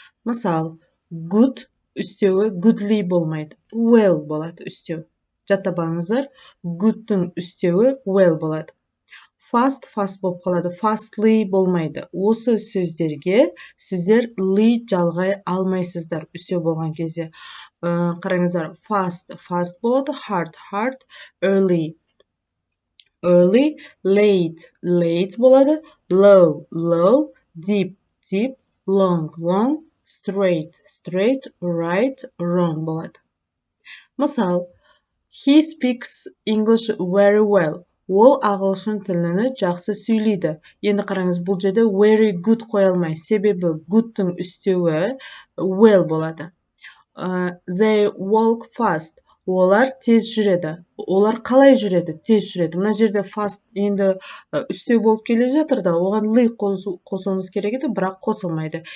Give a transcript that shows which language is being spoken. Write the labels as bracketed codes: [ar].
[kk] Мысал, good үстеуі goodly болмайды. Well болады үстеу. Жаттап good-тың үстеуі well болады. Fast болып қалады. Fastly болмайды. Осы сөздерге сіздер ли жалғай алмайсыздар үстеу болған кезде. Қараңыздар, [en] fast болады, hard, early, late болады, low, deep, long, straight, right, wrong болады. Мысал, he speaks English very well. [kk] Ол ағылшын тіліні жақсы сөйлейді. Енді қараңыз, бұл жерде very good қоя алмай, себебі good'тың үстеуі well болады. [en] They walk fast. [kk] Олар тез жүреді. Олар қалай жүреді? Тез жүреді. Мына жерде fast енді үстеу болып келе жатыр да, оған ли қосуымыз керек еді, бірақ қосылмайды.